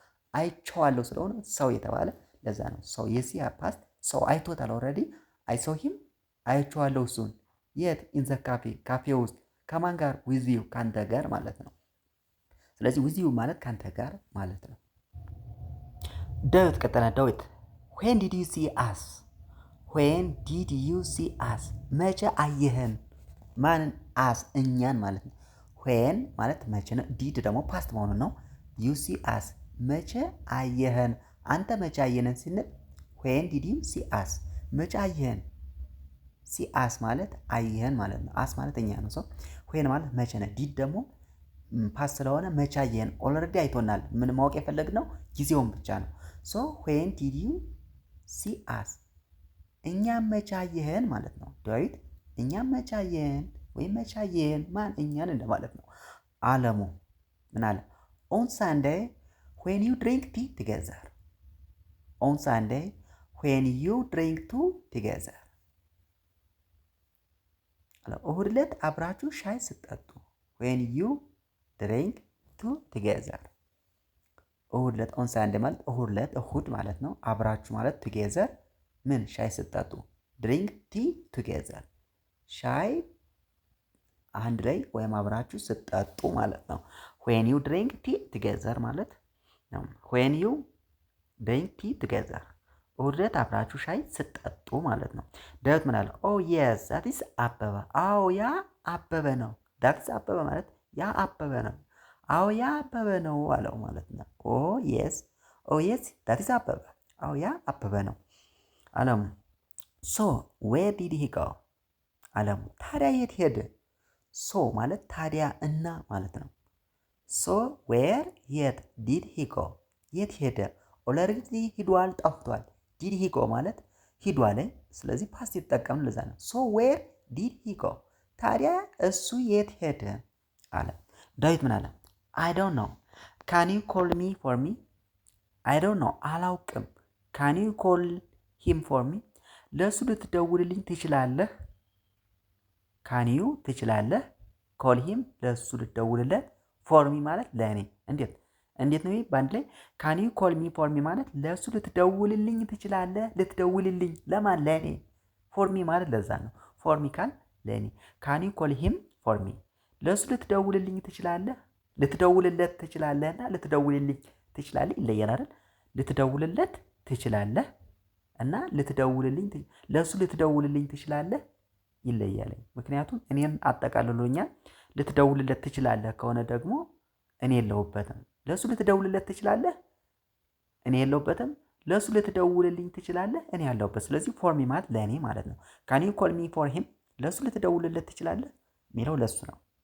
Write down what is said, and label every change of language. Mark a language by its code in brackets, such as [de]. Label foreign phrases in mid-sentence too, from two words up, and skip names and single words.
[am] አይቼዋለሁ ስለሆነ ሰው የተባለ ለዛ ነው። ሰው የሲ ፓስት ሰው አይቶታል ኦልሬዲ [en] I saw him [am] አይቼዋለሁ እሱን የት [en] in the café [am] ካፌ ውስጥ ከማን ጋር [en] with you [am] ካንተ ጋር ማለት ነው። ስለዚህ [en] with you [am] ማለት ካንተ ጋር ማለት ነው። ዳዊት ቀጠለ። ዳዊት [en] when did you see us when did you see us [am] መቼ አየህን ማንን አስ እኛን ማለት ነው። when ማለት መቼ ነው። ዲድ ደግሞ ፓስት መሆኑን ነው። [en] you see us [am] መቼ አየህን አንተ መቼ አየህን ስንል when [en] did you see us [am] መቼ አየህን [en] see us [am] ማለት አየህን ማለት ነው። አስ ማለት እኛ ነው። when ማለት መቼ ነው። ዲድ ደግሞ ፓስት ስለሆነ መቼ አየህን ኦልሬዲ አይቶናል። ምን ማወቅ የፈለግነው ጊዜውን ብቻ ነው። [en] when did you see us [am] እኛም መቼ አየህን ማለት ነው። ዳዊት እኛም መቼ አየህን ወይም መቼ አየህን ማን እኛን እንደማለት ነው። አለሙ ምን አለ? [en] on Sunday when you drink tea together on Sunday when you drink tea together [am] እሁድ ዕለት አብራችሁ ሻይ ስትጠጡ [en] when you drink tea together [am] እሁድ ዕለት [en] on Sunday [am] ማለት እሁድ ዕለት እሁድ ማለት ነው። አብራችሁ ማለት [en] together [am] ምን ሻይ ስትጠጡ [en] drink tea together ሻይ [am] አንድ ላይ ወይም አብራችሁ ስትጠጡ ማለት ነው። [en] when you drink tea together [am] ማለት ነው። [en] when you drink tea together [am] እሁድ ዕለት አብራችሁ ሻይ ስትጠጡ ማለት ነው። ዳዊት ምን አለ? [en] oh yes that is [am] አበበ አዎ ያ አበበ ነው። [en] that is [am] አበበ ማለት ያ አበበ ነው። አዎ ያ አበበ ነው አለው ማለት ነው። [en] oh yes that is [am] አበበ አዎ ያ አበበ ነው። አለሙ [en] so where did he go [am] አለሙ ታዲያ የት ሄደ? so ማለት ታዲያ እና ማለት ነው። [en] so where [am] የት [en] did he go [am] የት ሄደ? ኦልሬዲ ሂዷል ጠፍቷል። [en] did he go [am] ማለት ሂዷል። ስለዚህ ፓስት የተጠቀምን ለዛ ነው። [en] so where did he go [am] ታዲያ እሱ የት ሄደ አለ። ዳዊት ምን አለ? [en] I don't know can you call me for me I don't know አላውቅም can you call him for me [am] ለሱ ልትደውልልኝ ትችላለህ? [en] can you [am] ትችላለህ [en] call him [am] ለሱ ልትደውልለት [en] for me [am] ማለት ለኔ እንዴት ነው በአንድ ላይ [en] can you call me for me [am] ማለት ለሱ ልትደውልልኝ ትችላለህ? ልትደውልልኝ ለማን? ለኔ [en] for me [am] ማለት ለዛ ነው። [en] for me call [am] ለኔ [en] can you call him for me [am] ለሱ ልትደውልልኝ ትችላለህ? ልትደውልለት ትችላለህና ልትደውልልኝ ትችላለህ ይለያል አይደል? ልትደውልለት ትችላለህ እና ልትደውልልኝ ለሱ ልትደውልልኝ ትችላለህ ይለያል። ምክንያቱም እኔን አጠቃልሎኛል። ልትደውልለት ትችላለህ ከሆነ ደግሞ እኔ የለሁበትም። ለሱ ልትደውልለት ትችላለህ እኔ የለሁበትም። ለሱ ልትደውልልኝ ትችላለህ እኔ ያለሁበት። ስለዚህ [en] for me [am] ማለት ለእኔ ማለት ነው። [en] can you call me for him [am] ለሱ ልትደውልለት ትችላለህ የሚለው ለሱ ነው።